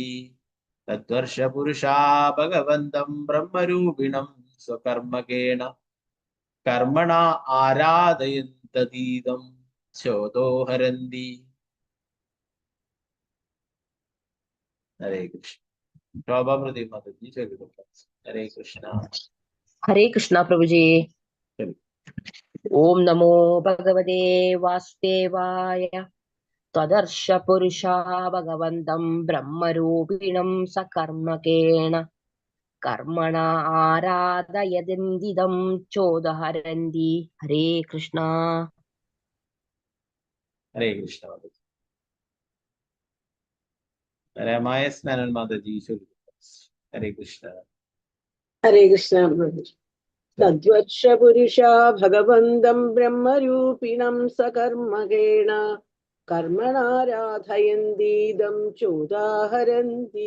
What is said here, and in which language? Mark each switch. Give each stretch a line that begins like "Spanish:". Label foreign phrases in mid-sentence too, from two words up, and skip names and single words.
Sanskrit: തദ്വർഷപുരുഷാ ഭഗവന്തം ബ്രഹ്മരൂപിണം സ്വകർമ്മകേണ കർമ്മണാ ആരാധയന്തതീതം ചോദോ ഹരന്തി. ഹരേ കൃഷ്ണ.
Malayalam: ശോഭാ പ്രദീപ് മാതാജി ചൊല്ലുക.
Sanskrit: ഹരേ കൃഷ്ണ. हरे कृष्णा प्रभु जी। ओम नमो भगवते वासुदेवाय। त्वदर्श पुरुषा भगवन्तं ब्रह्मरूपिणं सकर्मकेण कर्मणा आराधयन्दिदं चोदहरन्ति। हरे कृष्णा. ഹരേ കൃഷ്ണ.
Malayalam: രമായസ് മേനോൻ മാതാജി ചൊല്ലുക.
Sanskrit: ഹരേ കൃഷ്ണ. ഹരേ കൃഷ്ണ പ്രഭു. തദ്വർഷപുരുഷാ ഭഗവന്തം ബ്രഹ്മരൂപിണം സകർമ്മകേണ കർമ്മണാരാധയന്തീദം ചോദാഹരന്തി.